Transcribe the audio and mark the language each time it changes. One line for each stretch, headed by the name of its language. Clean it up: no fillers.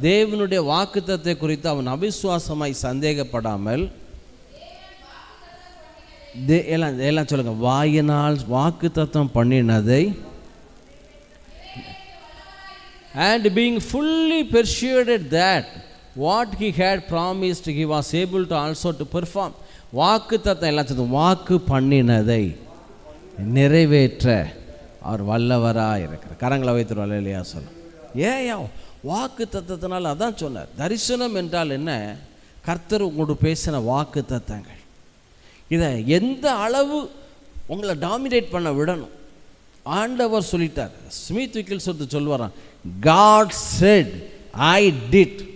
Tamil: தேவனுடைய வாக்குத்தத்தத்தை குறித்து அவன் அவிசுவாசமாய் சந்தேகப்படாமல், எல்லாம் சொல்லுங்க, வாயினால் வாக்குத்தத்தம் பண்ணினதை
English: and being fully persuaded that what he had promised he was able to also to perform.
Tamil: வாக்குத்தத்தம் எல்லாம் சொல்லுங்க, வாக்கு பண்ணினதை நிறைவேற்ற அவர் வல்லவராக இருக்கிறார். கரங்களை வைத்துருவாள் இல்லையா சொல்ல. ஏன் வாக்கு தத்தத்தினால் அதான் சொன்னார். தரிசனம் என்றால் என்ன? கர்த்தர் உங்களோட பேசின வாக்கு தத்தங்கள். இதை எந்த அளவு உங்களை டாமினேட் பண்ண விடணும். ஆண்டவர் சொல்லிட்டார்.
English: Smith Wiggles
Tamil: சொல்லுவாராம்,
English: God said I did.